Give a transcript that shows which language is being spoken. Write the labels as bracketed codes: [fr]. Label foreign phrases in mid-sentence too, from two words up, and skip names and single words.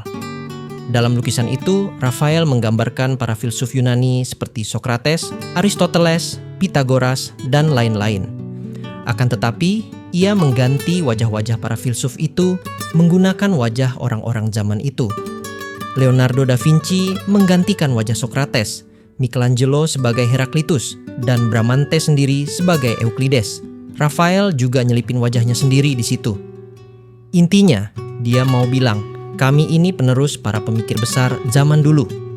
[id] Dalam lukisan itu, Rafael menggambarkan para filsuf Yunani seperti Socrates, Aristoteles, Pythagoras, dan lain-lain. Akan tetapi, ia mengganti wajah-wajah para filsuf itu menggunakan wajah orang-orang zaman itu. Leonardo da Vinci menggantikan wajah Socrates, Michelangelo sebagai Heraklitus, dan Bramante sendiri sebagai Euclides. Rafael juga nyelipin wajahnya sendiri di situ. Intinya, dia mau bilang, kami ini penerus para pemikir besar zaman dulu.